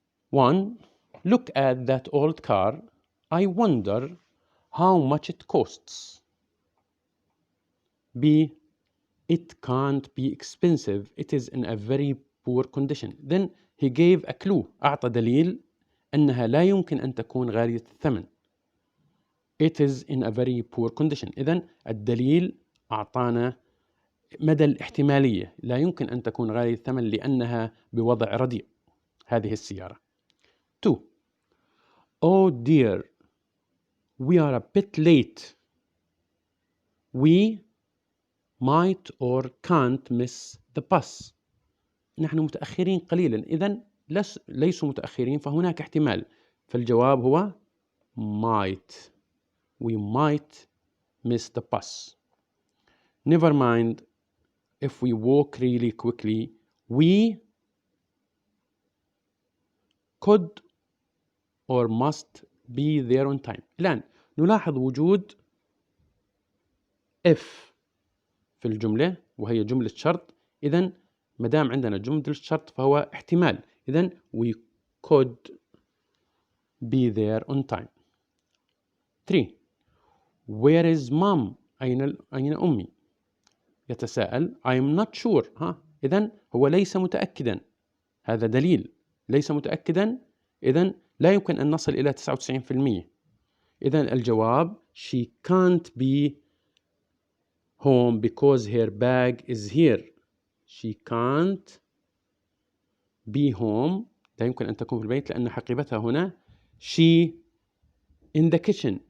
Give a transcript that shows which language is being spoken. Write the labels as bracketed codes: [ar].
[en] 1. Look at that old car. I wonder how much it costs. B. It can't be expensive. It is in a very poor condition. Then he gave a clue. [ar] أعطى دليل أنها لا يمكن أن تكون غالية الثمن. [en] It is in a very poor condition. [ar] إذن الدليل أعطانا مدى الاحتمالية. لا يمكن أن تكون غالية الثمن لأنها بوضع رديء. هذه السيارة. [en] 2. Oh dear, we are a bit late. We might or can't miss the bus. [ar] نحن متأخرين قليلا. إذن ليسوا متأخرين فهناك احتمال. فالجواب هو might. [en] We might miss the bus. Never mind if we walk really quickly. We could or must be there on time. [ar] الآن نلاحظ وجود if في الجملة وهي جملة شرط. إذن ما دام عندنا جملة شرط فهو احتمال. [en] إذن we could be there on time. 3. Where is mom? [ar] أين أمي؟ يتساءل. [en] I am not sure. [ar] إذن هو ليس متأكدا. هذا دليل. ليس متأكدا. إذن لا يمكن أن نصل إلى 99%. [en] إذن الجواب she can't be home because her bag is here. She can't be home. [ar] لا يمكن أن تكون في البيت لأن حقيبتها هنا [en] she in the kitchen.